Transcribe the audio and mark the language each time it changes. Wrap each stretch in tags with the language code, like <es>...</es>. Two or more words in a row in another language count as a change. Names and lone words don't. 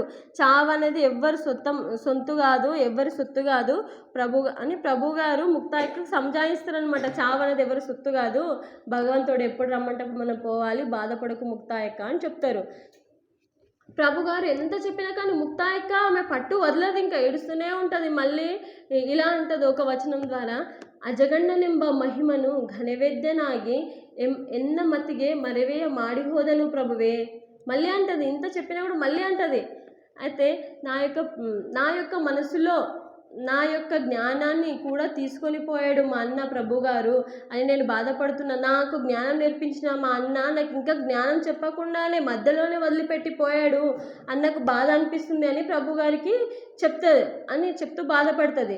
<te>చావు అనేది ఎవ్వరి సొత్తు కాదు, ఎవ్వరి సొత్తు కాదు ప్రభు గారు ముక్తాయికి సంజాయిస్తారనమాట. చావు అనేది ఎవరి సొత్తు కాదు, భగవంతుడు ఎప్పుడు రమ్మంటే మనం పోవాలి, బాధపడకు ముక్తాయిక అని చెప్తారు. ప్రభు గారు ఎంత చెప్పినా కానీ ముక్తాయిక ఆమె పట్టు వదలదు, ఇంకా ఏడుస్తూనే ఉంటుంది. మళ్ళీ ఇలా అంటుంది ఒక వచనం ద్వారా,</te> <kn>ಅಜಗಣ್ಣನೆಂಬ ಮಹಿಮನು ಘನವೇದ್ಯನಾಗಿ ಎನ್ನ ಮತಿಗೆ ಮರೆವೆಯ ಮಾಡಿ ಹೋದನು ప్రభువే.</kn> <te>మళ్ళీ అంటది, ఇంత చెప్పినా కూడా మళ్ళీ అంటది. అయితే నా యొక్క మనసులో నా యొక్క జ్ఞానాన్ని కూడా తీసుకొని పోయాడు మా అన్న ప్రభు గారు అని నేను బాధపడుతున్నా. నాకు జ్ఞానం నేర్పించిన మా అన్న నాకు ఇంకా జ్ఞానం చెప్పకుండానే మధ్యలోనే వదిలిపెట్టిపోయాడు అన్నకు బాధ అనిపిస్తుంది అని ప్రభు గారికి చెప్తుంది అని చెప్తూ బాధపడుతుంది.</te>